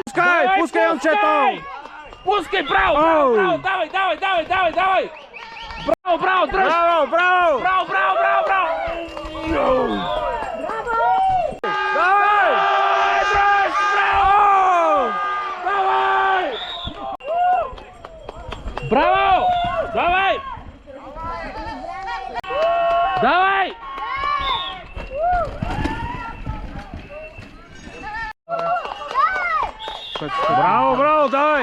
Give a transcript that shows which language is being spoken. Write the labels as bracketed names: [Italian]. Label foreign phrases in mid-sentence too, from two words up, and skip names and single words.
[Bulgarian] Пускай, пускай, момчето! Пускай, браво, браво, браво, давай, давай, давай, давай, давай! Браво, браво, дръж! Браво, браво! Браво, браво, браво, браво! Давай! Дръж, браво! Давай! Браво! Давай! Давай! Браво, браво, давай!